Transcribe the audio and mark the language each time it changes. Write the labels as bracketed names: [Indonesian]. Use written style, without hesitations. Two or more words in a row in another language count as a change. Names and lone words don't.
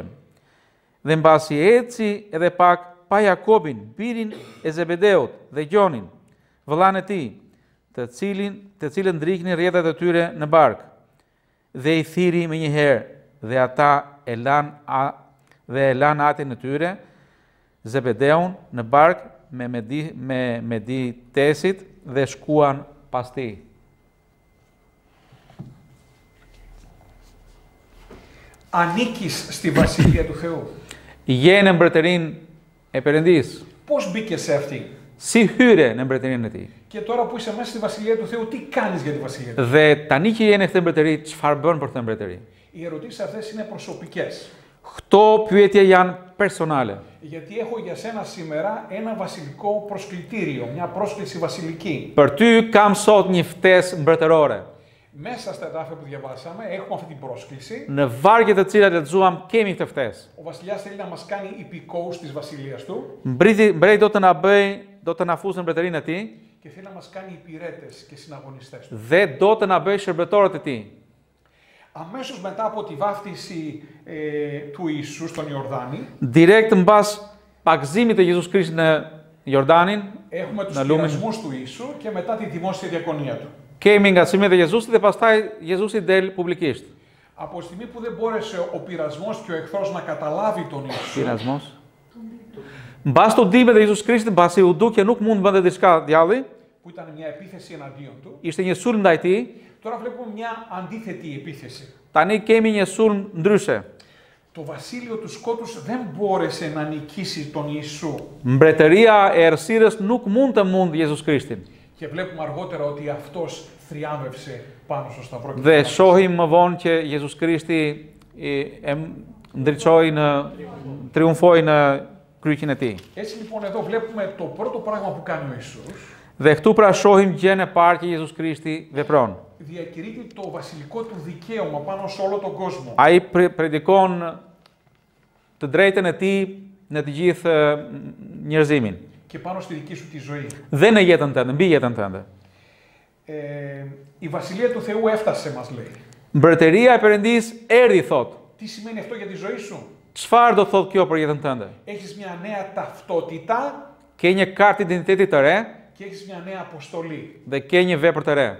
[Albanian] Dhe mbasi eci edhe pak pa Jakobin, birin e Zebedeut dhe Gjonin, vëllain e tij, të cilën ndriknin rrjetat e tyre në bark. Dhe i thiri më njëherë, dhe ata e lanë atin e tyre, Zebedeun në bark me meditesit dhe shkuan pas tij. [Greek] Ανήκεις στη Βασιλεία του Θεού. [Albanian] Je në mbretërinë e Perëndisë. [Greek] Πώς μπήκες σε αυτή? [Albanian] Si hyre në mbretërinë e tij. [Greek] Και τώρα που είσαι μέσα στη Βασιλεία του Θεού, τι κάνεις για τη Βασιλεία του Θεού? [Albanian] Dhe tani që je në këtë mbretëri, çfarë bën për këtë mbretëri? [Greek] Οι ερωτήσεις αυτές είναι προσωπικές. [Albanian] Këto pyetje janë personale. [Greek] Γιατί έχω για σένα σήμερα ένα βασιλικό προσκλητήριο, μια πρόσκληση βασιλική. [Albanian] Për ty kam sot një ftesë mbretërore. [Greek] Μέσα στα εδάφια που διαβάσαμε έχουμε αυτή την πρόσκληση. [Albanian] Në vargjet të cilat lexuam kemi këtë ftesë. [Greek] Ο βασιλιάς θέλει να μας κάνει υπηκόους της βασιλείας του. [Albanian] Mbreti do të na fusë në mbretërinë e tij [Greek] Και θέλει να μας κάνει υπηρέτες και συναγωνιστές του. [Albanian] dhe do të na bëjë shërbëtorët e tij. [Greek] Αμέσως μετά από τη βάφτιση του Ιησού στον Ιορδάνη, [Albanian] Direkt mbas pagëzimit të Jezus Krishtit në Jordanin, [Greek] έχουμε τους [Albanian] në lumin, [Greek] πειρασμούς του Ιησού και μετά τη δημόσια διακονία του. [Albanian] kemi ngacmimet e Jezusit dhe pastaj Jezusi del publikisht. [Greek] Από τη στιγμή που δεν μπόρεσε ο πειρασμός και ο εχθρός να καταλάβει τον Ιησού, Pirazmos. [Albanian] Mbas të udhimeve të Jezus Krishtit, mbasi u duk që nuk mund të bënte diçka djalli, [Greek] που ήταν μια επίθεση εναντίον του, [Albanian] ishte një sulm ndaj tij. [Greek] τώρα βλέπουμε μια αντίθετη επίθεση. [Albanian] Tani kemi një sulm ndryshe. [Greek] Το βασίλειο του σκότους δεν μπόρεσε να νικήσει τον Ιησού. [Albanian] Mbretëria e errësirës nuk mund të mund Jezus Krishtin. [Greek] Και βλέπουμε αργότερα ότι αυτός θριάμβευσε πάνω στο σταυρό. [Albanian] Dhe shohim më vonë që Jezus Krishti ndriçoi triumfoi në kryqin e tij. [Greek] Έτσι λοιπόν εδώ βλέπουμε το πρώτο πράγμα που κάνει ο Ιησούς. [Albanian] Dhe këtu pra shohim gjën e parë që Jezus Krishti vepron. [Greek] Διακηρύττει το βασιλικό του δικαίωμα πάνω σε όλο τον κόσμο. [Albanian] Ai predikon të drejtën e tij në të gjithë njerëzimin. [Greek] Και πάνω στη δική σου τη ζωή. [Albanian] Dhe në jetën tënde, mbi jetën tënde. [Greek] Η βασιλεία του Θεού έφτασε, μας λέει. [Albanian] Mbretëria e Perëndisë erdhi thot. [Greek] Τι σημαίνει αυτό για τη ζωή σου? [Albanian] Çfarë do thotë kjo për jetën tënde? [Greek] Έχεις μια νέα ταυτότητα [Albanian] Ke një kartë identiteti të re [Greek] και έχεις μια νέα αποστολή. [Albanian] dhe ke një vepër të re.